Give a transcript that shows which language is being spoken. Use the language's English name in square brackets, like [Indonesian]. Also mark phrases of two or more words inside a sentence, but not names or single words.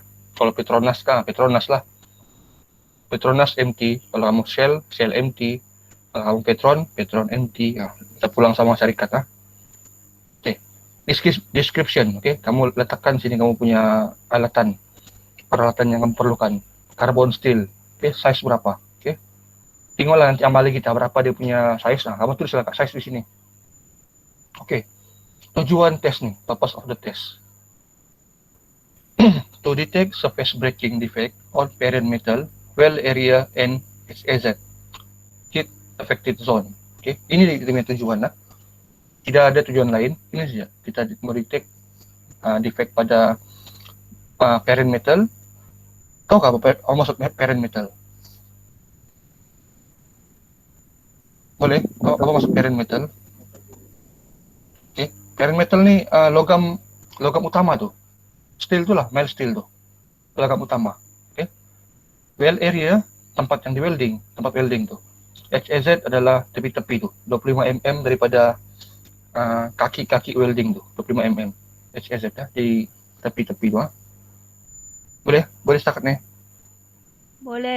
[Malay] Kalau Petronas lah. Petronas MT. Kalau kamu Shell MT. Kalau kamu Petron MT. Nah, kita pulang sama syarikat lah. Oke. Description. Oke, kamu letakkan sini kamu punya peralatan yang kamu perlukan. [English] Carbon steel. [Malay] Oke, size berapa? Oke. Tinggallah nanti amali kita berapa dia punya size. Nah, kamu tulis size di sini. Oke. Tujuan tes nih, [English] purpose of the test. To detect surface breaking defect on parent metal, well area and HAZ, heat affected zone. [Malay] Oke, ini dengan tujuan lah. Tidak ada tujuan lain. Ini saja. Kita mau detect defect pada [English] parent metal. [Malay] Tahu nggak apa maksud [English] parent metal? [Malay] Boleh? Tahu apa maksud [English] parent metal? [Malay] Oke, [English] parent metal [Malay] nih logam utama tuh. Steel tuh lah, [English] mild steel [Malay] tuh. Logam utama. Oke. [English] Well area, [Malay] tempat yang di welding, tempat welding tuh. HAZ adalah tepi-tepi tuh, 25 mm daripada kaki-kaki welding tuh, 25 mm. HAZ ya, di tepi-tepi tuh. Boleh start nih? Boleh.